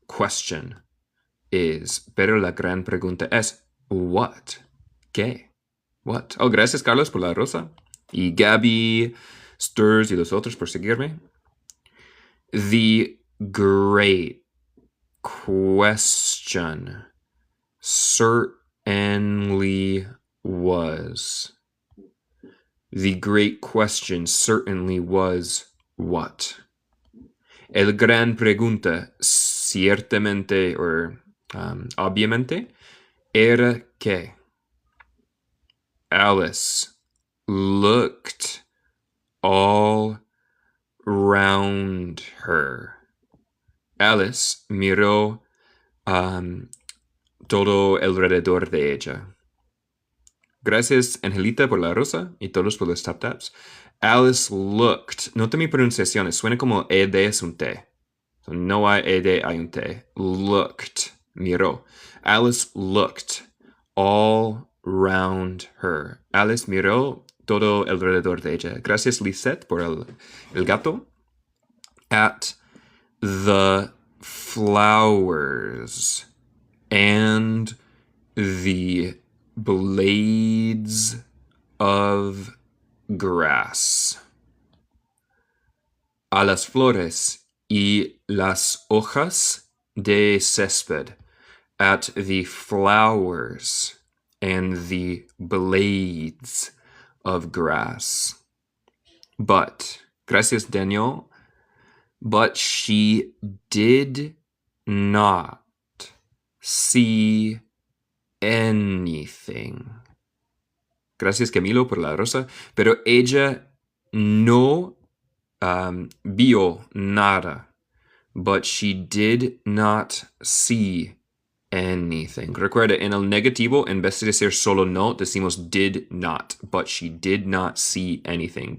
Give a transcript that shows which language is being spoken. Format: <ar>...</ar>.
<en>Question is.</en> <es>Pero la gran pregunta es.</es> <en>What?</en> <es>¿Qué? What? Oh, gracias, Carlos, por la rosa. Y Gabby, Stirs y los otros por seguirme.</es> <en>The great question certainly was. The great question certainly was what?</en> <es>El gran pregunta ciertamente or obviamente Era que</es> <en>Alice looked all round her.</en> <es>Alice miró todo alrededor de ella. Gracias, Angelita, por la rosa y todos por los tap taps.</es> <en>Alice looked.</en> <es>Nota mi pronunciación. Suena como ed es un T. So, no hay ed, hay un T. Looked. Miró.</es> <en>Alice looked all round her.</en> <es>Alice miró todo alrededor de ella. Gracias, Lisette, por el gato.</es> <en>At the flowers and the blades of grass.</en> <es>A las flores y las hojas de césped.</es> <en>At the flowers and the blades of grass. But,</en> <es>gracias Daniel,</es> <en>but she did not see anything.</en> <es>Gracias Camilo por la rosa, pero ella no vio nada.</es> <en>But she did not see anything.</en> <es>Recuerda, en el negativo, en vez de decir solo no, decimos did not.</es> <en>But she did not see anything.</en>